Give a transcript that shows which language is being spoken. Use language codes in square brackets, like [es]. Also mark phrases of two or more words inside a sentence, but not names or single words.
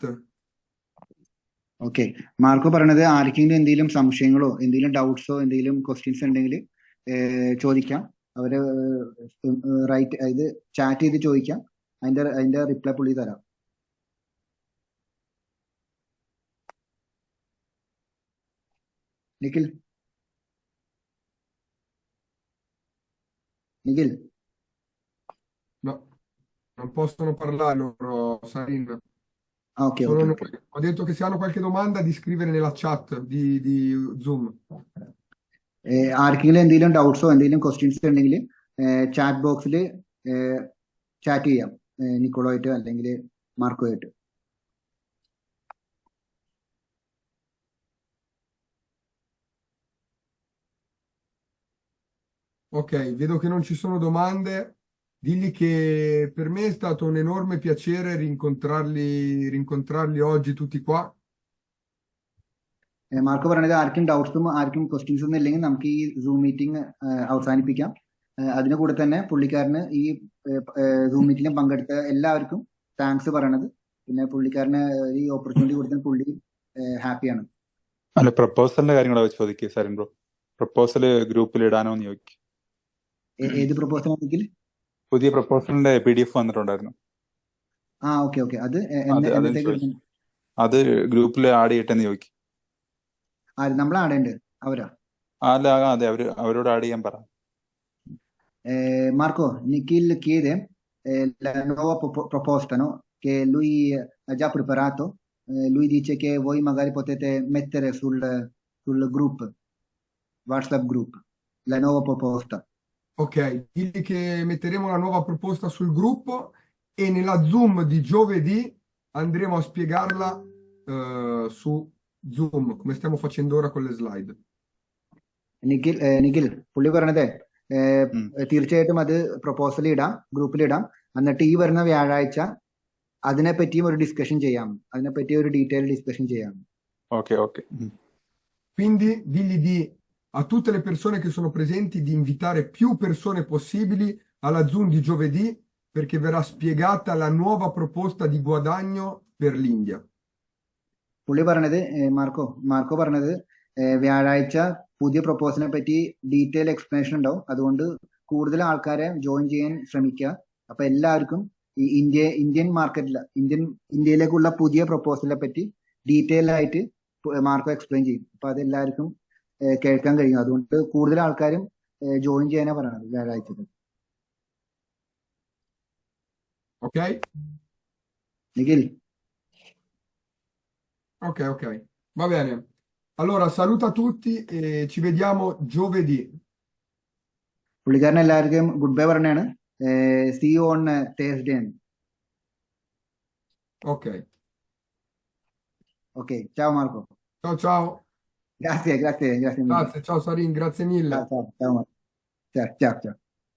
[ml] ഓക്കെ, മാർക്കോ പറഞ്ഞത് ആർക്കെങ്കിലും എന്തെങ്കിലും സംശയങ്ങളോ എന്തെങ്കിലും ഡൗട്ട്സോ എന്തെങ്കിലും ക്വസ്റ്റ്യൻസ് ഉണ്ടെങ്കിൽ ചോദിക്കാം. അവര് ഇത് ചാറ്റ് ചെയ്ത് ചോദിക്കാം. അതിന്റെ റിപ്ലൈ പുള്ളി തരാം. നിഖിൽ [it] No, non possono parlare loro, Sarin. [ml] ഓക്കെ. [it] Ho detto che se hanno qualche domanda di scrivere nella chat di Zoom. [ml] ആർക്കെങ്കിലും എന്തെങ്കിലും ഡൗട്ട്സോ എന്തെങ്കിലും ക്വസ്റ്റ്യൻസ് ഉണ്ടെങ്കിൽ ചാറ്റ് ബോക്സിൽ ചാറ്റ് ചെയ്യാം, നിക്കോളോ ആയിട്ട് അല്ലെങ്കിൽ മാർക്കോ ആയിട്ട്. [it] Ok, vedo che non ci sono domande. Digli che per me è stato un enorme piacere rincontrarli oggi tutti qua. [ml] മാർക്ക് പറഞ്ഞത് ആർക്കും ഡൗട്ട്സും ആർക്കും ക്വസ്റ്റ്യൻസ് ഒന്നും ഇല്ലെങ്കിൽ നമുക്ക് ഈ സൂം മീറ്റിംഗ് അവസാനിപ്പിക്കാം. അതിന് കൂടെ തന്നെ പുള്ളിക്കാരന് ഈ സൂം മീറ്റിംഗിൽ പങ്കെടുത്ത എല്ലാവർക്കും താങ്ക്സ് പറയണത്. പിന്നെ പുള്ളിക്കാരന് ഈ ഓപ്പർച്യൂണിറ്റി കൊടുത്താൽ പുള്ളി ഹാപ്പിയാണ്. അല്ല, പ്രപ്പോസലിന്റെ കാര്യം കൂടെ ചോദിക്കുക സരിൻ ബ്രോ. പ്രപ്പോസല് ഗ്രൂപ്പിൽ ഇടാനോന്ന് ചോദിക്കും. ഏത് പ്രപ്പോസൽ ആണെങ്കിൽ? പുതിയ പ്രപ്പോസലിന്റെ PDF വന്നിട്ടുണ്ടായിരുന്നു. ഓക്കെ. അത് ഗ്രൂപ്പിൽ ആഡ് ചെയ്യട്ടെന്ന് ചോദിക്കും. നമ്മൾ ആഡ് ചെയ്യണ്ടേ? അവരാ? അതെ, അവരോട് ആഡ് ചെയ്യാൻ പറ. [it] Marco, Nikhil chiede la nuova proposta, no? Che lui ha già preparato. Lui dice che voi magari potete mettere sul gruppo, [en] WhatsApp group, [it] la nuova proposta. Ok, digli che metteremo la nuova proposta sul gruppo e nella Zoom di giovedì andremo a spiegarla su Zoom, come stiamo facendo ora con le slide. [ml] നിഖിൽ പുള്ളി പറഞ്ഞതേ തീർച്ചയായിട്ടും അത് പ്രപ്പോസൽ ഇടാം, ഗ്രൂപ്പിൽ ഇടാം. എന്നിട്ട് ഈ വരുന്ന വ്യാഴാഴ്ച അതിനെപ്പറ്റിയും ഒരു ഡിസ്കഷൻ ചെയ്യാം, അതിനെപ്പറ്റി ഒരു [en] detail discussion [ml] ചെയ്യാം. ഓക്കെ. [it] Quindi digli a tutte le persone che sono presenti di invitare più persone possibili alla Zoom di giovedì perché verrà spiegata la nuova proposta di guadagno per l'India. [ml] പുള്ളി പറഞ്ഞത് മാർക്കോ പറഞ്ഞത് വ്യാഴാഴ്ച പുതിയ പ്രപ്പോസലിനെ പറ്റി [en] detail explanation [ml] ഉണ്ടാവും. അതുകൊണ്ട് കൂടുതൽ ആൾക്കാരെ ജോയിൻ ചെയ്യാൻ ശ്രമിക്കുക. അപ്പൊ എല്ലാവർക്കും ഈ ഇന്ത്യയിലേക്കുള്ള പുതിയ പ്രപ്പോസലിനെ പറ്റി ഡീറ്റെയിൽ ആയിട്ട് മാർക്കോ എക്സ്പ്ലെയിൻ ചെയ്യും. അപ്പൊ അതെല്ലാവർക്കും കേൾക്കാൻ കഴിയും. അതുകൊണ്ട് കൂടുതൽ ആൾക്കാരും ജോയിൻ ചെയ്യാനാ പറയണത് വ്യാഴാഴ്ച. Ok? നിഖിൽ? [it] Ok. Va bene. Allora, saluta tutti e ci vediamo giovedì. [ml] പുള്ളിക്കാരൻ എല്ലാവർക്കും [en] good bye [ml] പറഞ്ഞാണ്. [en] see you on Thursday. [it] Ok, [ml] ഓക്കെ, ചാവ് മാർക്കോ. [it] ciao ciao, Grazie mille. grazie, ciao Sarin, grazie mille. Ciao, ciao, ciao. Ciao, ciao, ciao.